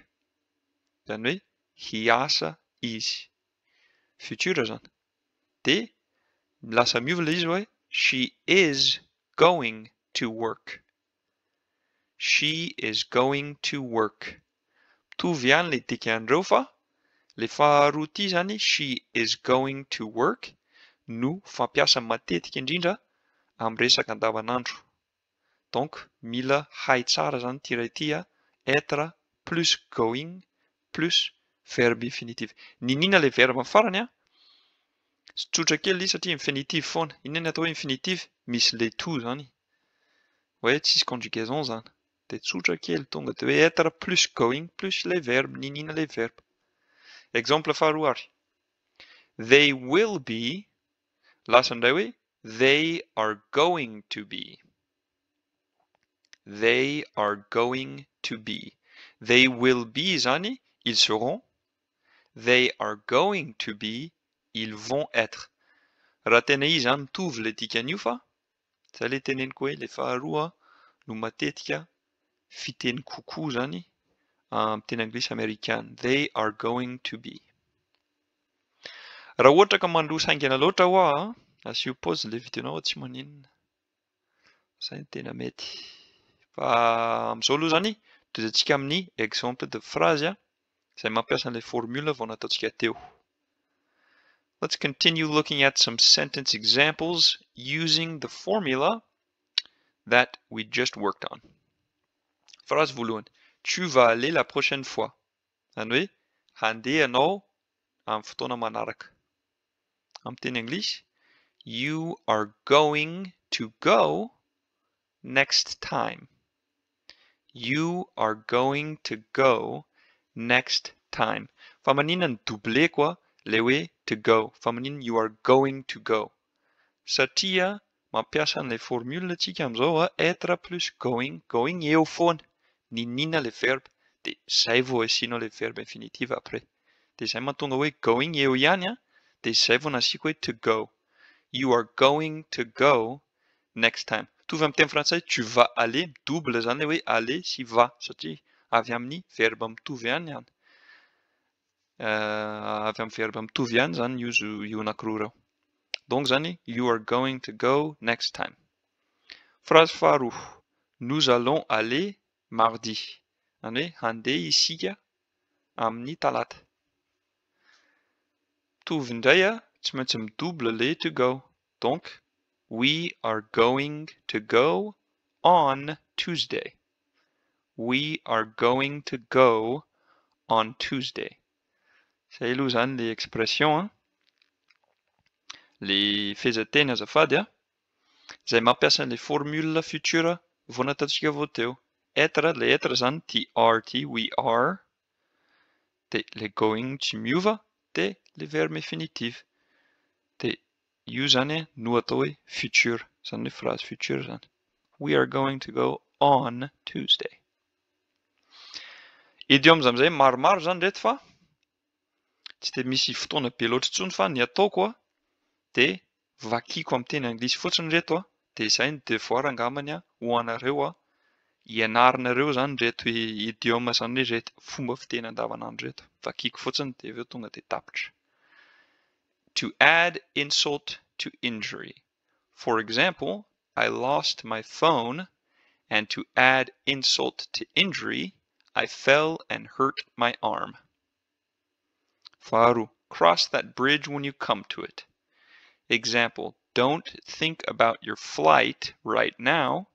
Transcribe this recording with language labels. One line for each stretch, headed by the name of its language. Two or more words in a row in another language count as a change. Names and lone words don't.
Malagasy: Zany hoe hiasa izy. Futur zany. Dia lasa miova ilay izy hoe
English: she is going to work. She is going to work.
Malagasy: Mitovy ihany ilay dikan'ireo fa Le faharoa ity zany,
English: she is going to work,
Malagasy: no fampiasa matetika indrindra amin'ny resaka andavanandro. Donc, mila hay tsara zany ity iray ity,
French: être plus going plus verbe infinitif.
Malagasy: Ninina le verbe farany a? Tsotra kely izy satria infinitif foana. Inona atao hoe infinitif? Misy le to zany. Ouais, tsisy conjugaison zany. De tsotra kely tonga de hoe
French: être plus going plus le verbe,
Malagasy: ninina le verbe. Exemple faharoa ary.
English: They will be,
Malagasy: lasa indray hoe
English: they are going to be. They are going to be. They will be zany,
French: ils seront.
English: They are going to be,
French: ils vont être.
Malagasy: Raha tena izy zany mitovy le dikan'io fa, zay le teneniko hoe le faharoa no matetika fiteny kokoa zany amin'ny teny anglisy amerikana.
English: They are going to be.
Malagasy: Raha ohatra ka mandroso haingana loatra hoa, asio pause le vidéonao tsy maninona. Zay tena mety. Fa amin'izao aloha zany, toezatsika amin'ny
French: exemple de phrase
Malagasy: izay mampiasa an'ilay formule vao nataontsika teo.
English: Let's continue looking at some sentence examples using the formula that we just worked on.
Malagasy: Phrase voalohany.
French: Tu vas aller la prochaine fois.
Malagasy: Zany hoe, handeha anao amin'ny fotoana manaraka. Amin'ny teny anglisy,
English: you are going to go next time. You are going to go next time.
Malagasy: Fa maninona ny doublé koa le hoe
English: to go.
Malagasy: Fa maninona
English: you are going to go.
Malagasy: Satria mampiasa an'ilay formule tsika amin'izao
French: être plus going,
Malagasy: going eo foana. Ninina
French: le verbe,
Malagasy: de zay vao asianao
French: le verbe infinitif après.
Malagasy: De zay mahatonga hoe going eo ihany de zay vao nasiko hoe
English: to go. You are going to go next time.
Malagasy: Mitovy amin'ny teny frantsay,
French: tu vas aller,
Malagasy: double zany hoe aller sy va, satria avy amin'ny verbe mitovy ihany ihany. Avy amin'ny verbe mitovy ihany zany io anankiroa ireo. Donc zany,
English: you are going to go next time.
Malagasy: Phrase faharoa.
French: Nous allons aller mardi.
Malagasy: Zany hoe handeha isika amin'ny talata. Mitovy indray tsy maintsy midouble le
English: to go. Donc, we are going to go on Tuesday. We are going to go on Tuesday.
Malagasy: Zay aloha zany
French: le expression,
Malagasy: le fehezanteny azafady zay mampiasa le formule future vao nataontsika vao teo.
French: Être, le être zany TRT,
English: we are.
Malagasy: De le going tsy miova,
French: de le verbe infinitif.
Malagasy: De io zany no atao hoe future, zany hoe
French: phrase future
Malagasy: zany.
English: We are going to go on Tuesday.
Malagasy: Idiomes amin'izay maromaro zany reto fa tsy de misy fotoana be loatra intsony fa ny ataoko de vakiko amin'ny teny anglisy fotsiny reto de izay ny devoir angamany ho anareo ianarinareo zany reto idioma zany hoe reto fomba fiteny andavanandro reto. Vakiko fotsiny de aveo tonga de tapitra.
English: To add insult to injury. For example, I lost my phone, and to add insult to injury, I fell and hurt my arm. Faharoa. Cross that bridge when you come to it. Example, don't think about your flight right now.